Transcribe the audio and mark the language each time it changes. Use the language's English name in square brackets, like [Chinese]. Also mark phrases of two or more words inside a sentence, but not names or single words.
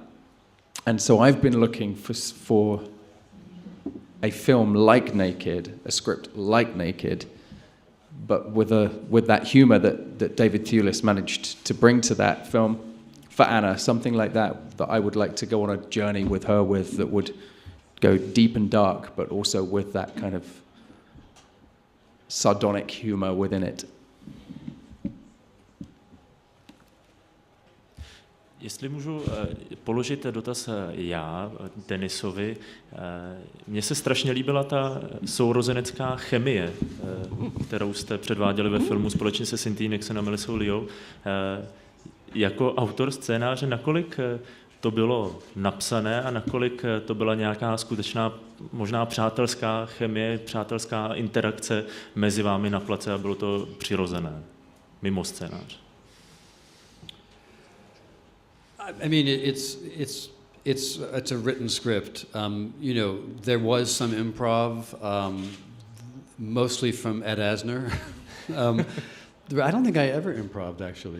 [English] And so I've been looking for a film like Naked, a script like Naked, but with that humor that David Thewlis managed to bring to that film for Anna, something like that I would like to go on a journey with her with, that would go deep and dark, but also with that kind of sardonic humor within it. [Czech] Jestli můžu položit dotaz já, Denisovi, mně se strašně líbila ta sourozenecká chemie, kterou jste předváděli ve filmu společně se Cynthiou Nixon a Melissou Liou. Jako autor scénáře, nakolik to bylo napsané a nakolik to byla nějaká skutečná, možná přátelská chemie, přátelská interakce mezi vámi na place a bylo to přirozené, mimo scénář? [English] I mean, it's a written script. You know, there was some improv, mostly from Ed Asner. I don't think I ever improv'd, actually.